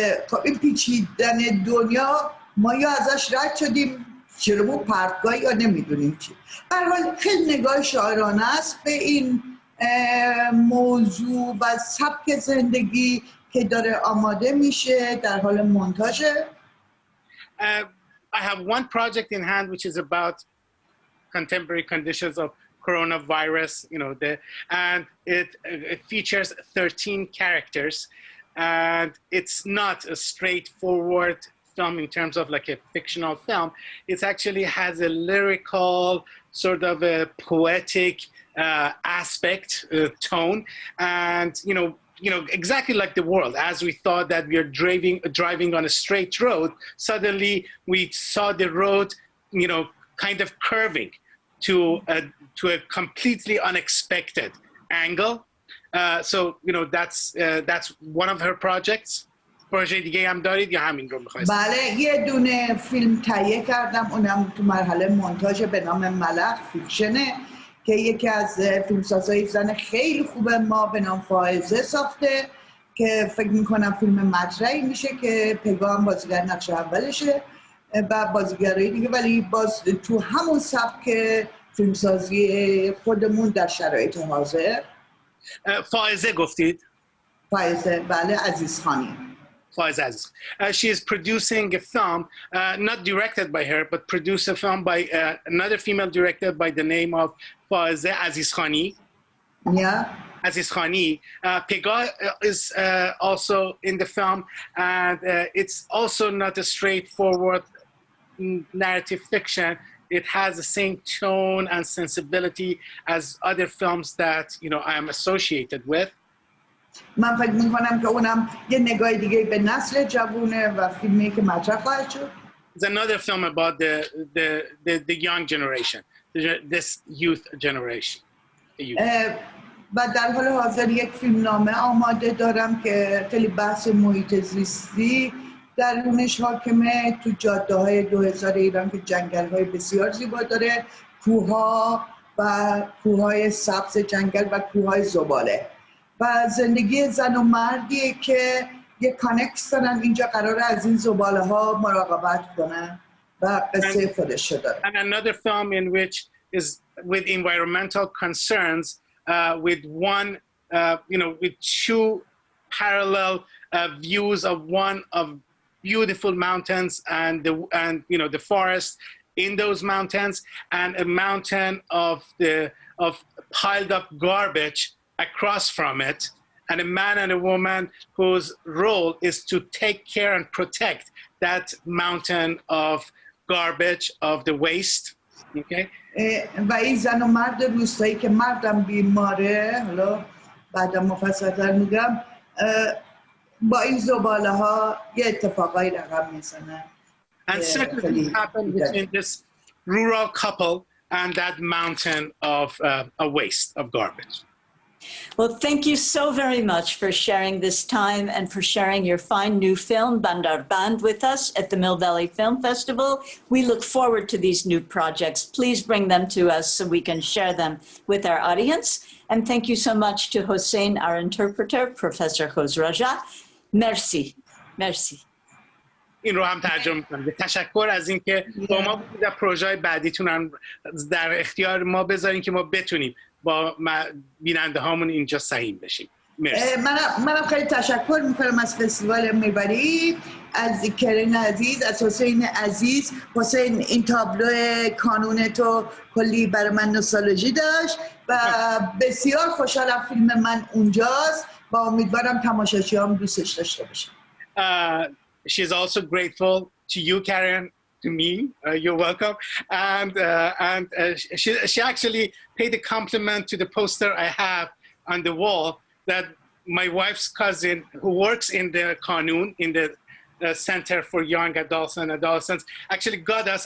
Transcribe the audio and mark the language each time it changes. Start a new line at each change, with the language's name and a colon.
Persian: خب این پیچیدن دنیا ما یا ازش رد شدیم چرا پرتگاه یا نمیدونیم چی. به هر حال خیلی نگاه شاعرانه است به این موضوع و سبک زندگی که داره آماده میشه در حال مونتاژه.
English: I have one project in hand which is about contemporary conditions of coronavirus, and it features 13 characters, and it's not a straightforward film in terms of like a fictional film. It actually has a lyrical, sort of a poetic aspect, tone, and exactly like the world. As we thought that we are driving on a straight road, suddenly we saw the road, kind of curving to a completely unexpected angle. So that's one of her projects.
Persian: پروژه دیگه هم دارید یا همین رو می‌خواید؟ بله یه دونه فیلم تهیه کردم اونم تو مرحله مونتاژ به نام ملخ فیکشنه که یکی از فیلمسازهای زن خیلی خوب ما به نام فائزه ساخته که فکر می‌کنم فیلم مطرحی میشه که پیگاه بازیگر نقش اولشه و بازیگرای دیگه ولی باز تو همون سبک فیلمسازی خودمون در شرایط حاضر. فائزه گفتید؟ فائزه، بله، عزیزخانی.
English: Faiza Aziz. She is producing a film, not directed by her, but produced a film by another female director by the name of Faiza Aziz Khani. Yeah. Aziz Khani. Pegah is also in the film, and it's also not a straightforward narrative fiction. It has the same tone and sensibility as other films that I am associated with.
Persian: من فکر می‌کنم که اونم یه نگاه دیگه به نسل جوونه و فیلمی که مطرح خواهد شد.
English: It's another film about the young generation, this youth generation.
Persian: و در حال حاضر یک فیلمنامه آماده دارم که خیلی بحث محیط زیستی درونش حاکمه، تو جاده‌های 2000 ایران که جنگل‌های بسیار زیبا داره، کوه‌ها و کوه‌های سبز جنگل و کوه‌های زباله. و زندگی زن و مردیه که یک کانکس دارن اینجا قراره از این زباله ها مراقبت کنن و قصه خودش داره.
English: And another film in which is with environmental concerns, with one, with two parallel views of one of beautiful mountains and the forest in those mountains, and a mountain of piled up garbage across from it, and a man and a woman whose role is to take care and protect that mountain of garbage, of the waste. Okay?
Persian: و این زن و مرد روستایی که مردم بیماره، حالا بعدا مفصل‌تر میگم، با این زباله ها یه اتفاقایی رقم میزنن.
English: And certain things happen between this rural couple and that mountain of a waste, of garbage. Well, thank you so very much for sharing this time and for sharing your fine new film, Bandar Band, with us at the Mill Valley Film Festival. We look forward to these new projects. Please bring them to us so we can share them with our audience. And thank you so much to Hossein, our interpreter, Professor Khosraja. Merci. Merci.
Persian: این رو هم ترجمه می‌کنم. تشکر از اینکه با ما در پروژه بعدیتون هم در اختیار ما بذارین که ما بتونیم با بیننده هامون اینجا سهیم بشیم. مرسی. منم خیلی تشکر میکنم از فستیوال میبری، از کرن عزیز، از حسین عزیز. حسین این تابلو کانون تو کلی برای من نوستالژی داشت و بسیار خوشحالم فیلم من اونجاست و امیدوارم تماشاچی‌هام دوستش داشته باشن.
English: She's also grateful to you, Karen, to me. You're welcome. And she actually paid a compliment to the poster I have on the wall that my wife's cousin, who works in the Kanun, in the Center for Young Adults and Adolescents, actually got us.